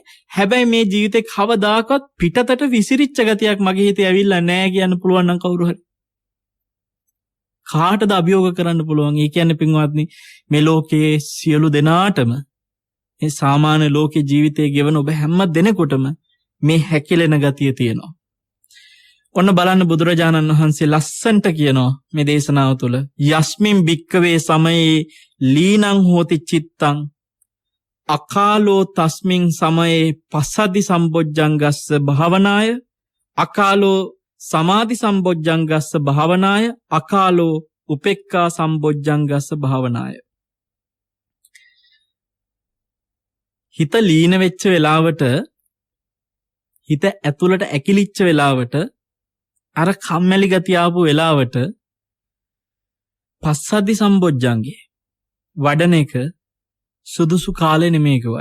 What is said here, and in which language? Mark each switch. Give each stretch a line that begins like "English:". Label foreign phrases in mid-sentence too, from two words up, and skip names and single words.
Sinhala: හැබැයි මේ ජීවිතේ කවදාකවත් පිටතට විසිරිච්ච ගතියක් මගේ හිතේ ඇවිල්ලා නැහැ කියන්න පුළුවන් නම් කවුරු හරි කාටද අභියෝග කරන්න පුළුවන්? ඒ කියන්නේ පින්වත්නි, මේ ලෝකයේ සියලු දෙනාටම, මේ සාමාන්‍ය ලෝකේ ජීවිතයේ ගෙවන ඔබ හැම දෙනෙකුටම මේ හැකිලෙන ගතිය තියෙනවා. ඔන්න බලන්න බුදුරජාණන් වහන්සේ ලස්සන්ට කියනවා මේ දේශනාව තුළ,
Pali: යස්මින් භික්කවේ සමයේ ලීනං හෝති චිත්තං අකාලෝ තස්මින් සමයේ පස්සද්ධි සම්බොජ්ජංගස්ස භාවනාය අකාලෝ සමාධි සම්බොජ්ජංගස්ස භාවනාය අකාලෝ උපෙක්ඛා සම්බොජ්ජංගස්ස භාවනාය.
Sinhala: හිත ලීන වෙච්ච වෙලාවට හිත ඇතුළට ඇකිලිච්ච වෙලාවට අර කම්මැලි ගතිය ආපු වෙලාවට පස්සද්ධි සම්බොජ්ජංගේ වඩන එක සුදුසු කාලේ නෙමෙයි කිව්වා.